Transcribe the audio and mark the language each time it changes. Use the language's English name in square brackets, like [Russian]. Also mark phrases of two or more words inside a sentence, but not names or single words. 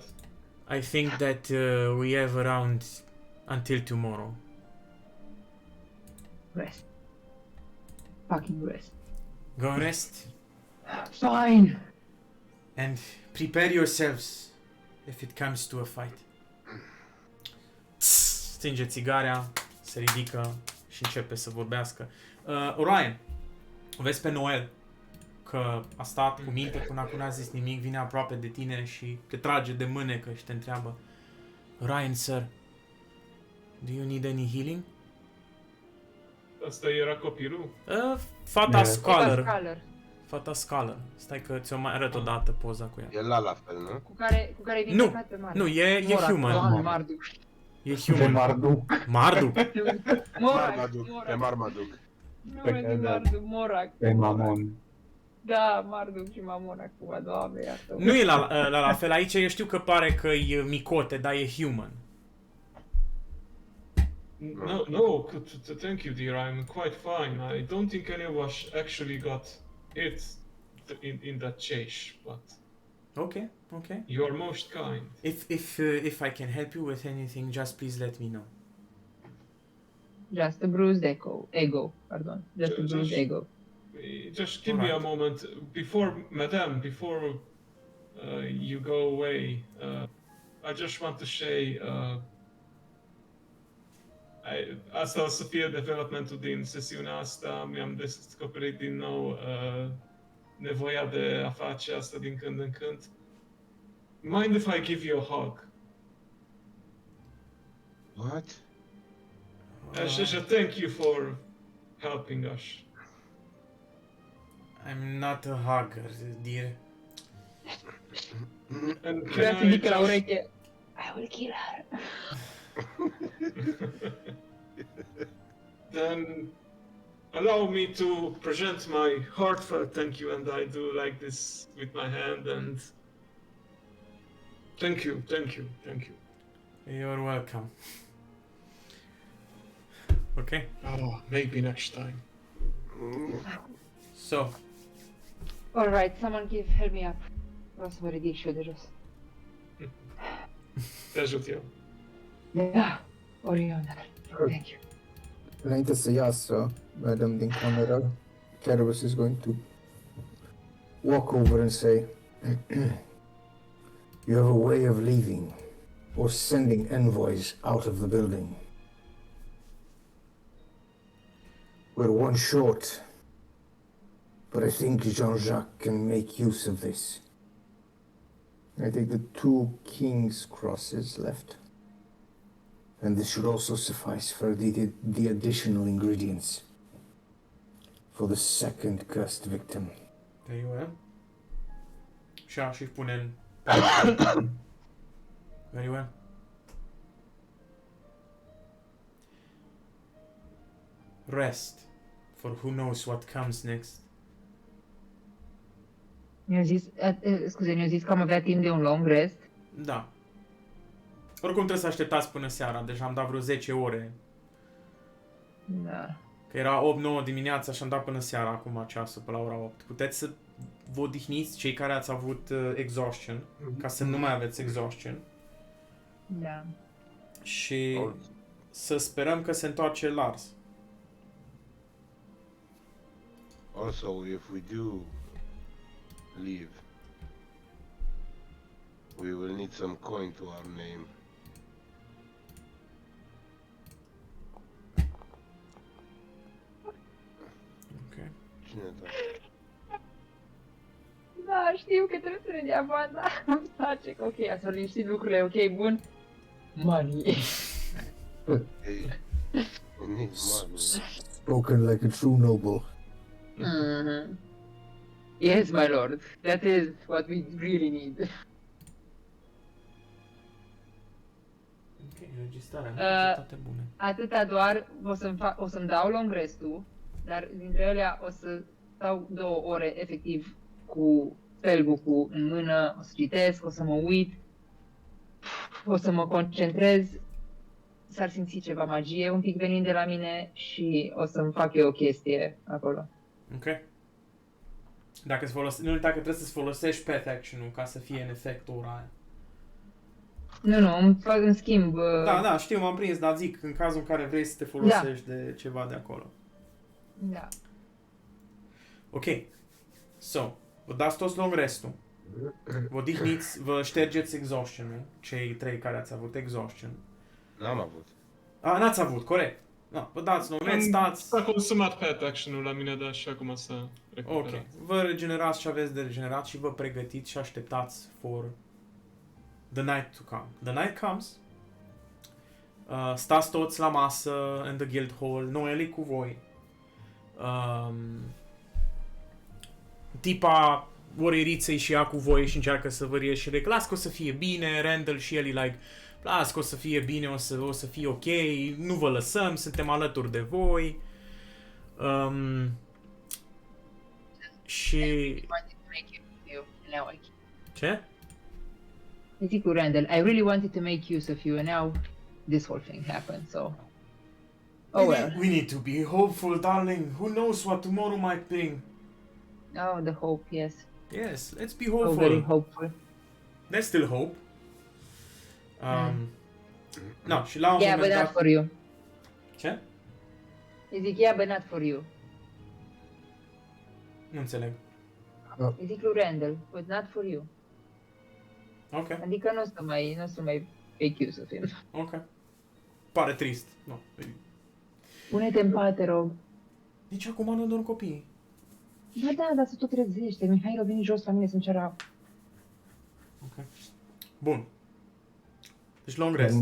[English] think that we have around until tomorrow. Rest. Fucking rest. Go and rest Fine. and prepare yourselves if it comes to a fight. [Romanian] Stinge țigarea, se ridică și începe să vorbească. Orion, vezi pe Noel că a stat cu minte până acum n-a zis nimic, vine aproape de tine și te trage de mânecă și te întreabă: Orion, [English] sir, do you need any healing? [Romanian] Asta era copilul? Fata [English] Yeah. Scholar. Scholar. [Romanian] Fata Scholar. Stai că ți-o mai arăt odată poza cu ea. E la fel, nu? Cu care vine Nu, pe mare. Nu, e Morac, human. Doamne, Marduk. E De human. Marduk. Marduk. Morac. Pe Marmaduc. Numele de Marduk, Morac. Pe Mamon. Da, Marduk și Mamon acum, Doamne, iartă. Nu e la fel. Aici eu știu că pare că e micote, dar e human. [English] No, thank you, dear. I'm quite fine. I don't think any of us actually got hit in that chase, but Okay. you're most kind. If I can help you with anything, just please let me know. Just a bruised ego, pardon. Just a bruised ego. Just give me a Alright. moment before you go away. I just want to say, [Romanian] asta o să fie developmentul din sesiunea asta. Mi-am descoperit din nou nevoia de a face asta din când în când. [English] Mind if I give you a hug? What? As a thank you for helping us. I'm not a hugger, dear. And [Romanian] Vrea să [English] can I [Romanian] zică la [English] just... ureche, I will kill her. Then allow me to present my heartfelt thank you, and I do like this with my hand, and thank you. You're welcome. Okay. Oh, maybe next time. So, Alright, someone help me up. [Romanian] Vreau să vă ridic și eu de jos. Te ajut eu. Da, Orion, thank you. Înainte să iasă, Madam din cameră, [English] Cerberus is going to walk over and say, you have a way of leaving or sending envoys out of the building. We're one short, but I think Jean-Jacques can make use of this. I take the 2 king's crosses left. And this should also suffice for the additional ingredients for the second cursed victim. very well. [Romanian] Și pune în... [English] Very well. Rest, for who knows what comes next. [Romanian] Mi-a zis, scuze, mi-a zis că am avea timp de un [English] long rest. [Romanian] Da. Oricum trebuie să așteptați până seara, deja am dat vreo 10 ore. Da. Că era 8-9 dimineața și am dat până seara, acum ceasul, pe la ora 8. Puteți să vă odihniți, cei care ați avut exhaustion, ca să nu mai aveți exhaustion. Da. Și să sperăm că se întoarce Lars. [English] Also, if we do leave, we will need some coin to our name. Ok. [Romanian] Cine da? Da, știu că trebuie să ne dea bani, dar îmi place că ok, ați liniștit lucrurile, ok, bun. [English] Money. Hey, we need money. Spoken like a true noble. Mm-hmm. Yes, my lord. That is what we really need. [Romanian] Ok, înregistrarea, toate bune. Atâta doar o să-mi dau [English] long rest-ul, [Romanian] dar dintre ele o să stau 2 ore efectiv cu spellbook-ul în mână, o să citesc, o să mă uit, o să mă concentrez s-ar simți ceva magie un pic venind de la mine și o să-mi fac eu o chestie acolo. Ok. Dacă nu uita că trebuie să-ți folosești [English] path action-ul [Romanian] ca să fie în efect ora aia. Nu, îmi schimb. Da, știu, m-am prins, dar zic, în cazul în care vrei să te folosești de ceva de acolo. Da. Ok. So, vă dați toți [English] long restul. [Romanian] Vă odihniți, vă ștergeți exhaustion-ul, cei 3 care ați avut exhaustion. N-am avut. N-ați avut, corect. Da, vă dați [English] long rest, [Romanian] stați. S-a consumat [English] path action-ul [Romanian] la mine, dar și acum s-a recuperat. Ok. Vă regenerați ce aveți de regenerat și vă pregătiți și așteptați [English] for the night to come. The night comes. [Romanian] Stați toți la masă în [English] the guild hall. [Romanian] Noel e cu voi. Tipa oreriță și ea cu voi și încearcă să vă reașure. Las că o să fie bine. Randall și el e like, las că o să fie bine, o să fie ok. Nu vă lăsăm, suntem alături de voi. Și... Ce? I zic cu [English] Randall, I really wanted to make use of you and now this whole thing happened, so... Oh well. We need to be hopeful, darling. Who knows what tomorrow might bring? Oh, the hope, yes. Yes, let's be So hopeful. very hopeful. There's still hope. No, [Romanian] și la un [English] Yeah, but [Romanian] moment [English] not [Romanian] dat... [English] for you. [Romanian] Ce? I zic, [English] yeah, but not for you. [Romanian] Nu înțeleg. I zic lui [English] Randall, but not for you. [Romanian] Ok, Adică nu o să mai [English] make use of him. [Romanian] ok. Pare trist. No. Pune-te în pat, te rog. Nici acum nu dorm copiii. Da, se tot trezește. Mihail a venit jos la mine să-mi ceară... Ok. Bun. Deci long rest.